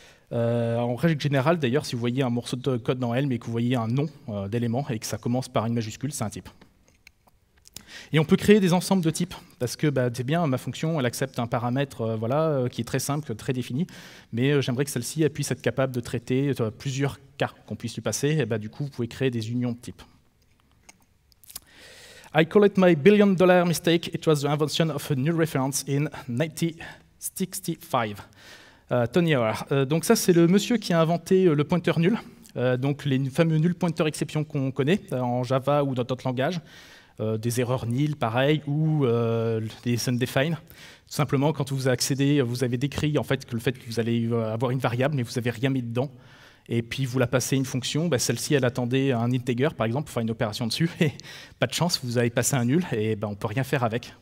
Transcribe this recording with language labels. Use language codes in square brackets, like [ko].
[fr] En règle générale, d'ailleurs, si vous voyez un morceau de code dans Helm et que vous voyez un nom d'élément et que ça commence par une majuscule, c'est un type. Et on peut créer des ensembles de types, parce que c'est bien, ma fonction, elle accepte un paramètre qui est très simple, très défini, mais j'aimerais que celle-ci puisse être capable de traiter plusieurs cas qu'on puisse lui passer, et du coup, vous pouvez créer des unions de types. [en] I call it my $1 billion mistake. It was the invention of a null reference in 1965. Tony Hoare. [fr] Donc ça, c'est le monsieur qui a inventé le pointeur nul, donc les fameux null pointer exception qu'on connaît en Java ou dans d'autres langages. Des erreurs nil, pareil, ou des undefined. Tout simplement, quand vous accédez, vous avez décrit en fait, que le fait que vous allez avoir une variable, mais vous n'avez rien mis dedans, et puis vous la passez à une fonction, celle-ci, elle attendait un integer, par exemple, pour faire une opération dessus, et pas de chance, vous avez passé un nul, et on ne peut rien faire avec.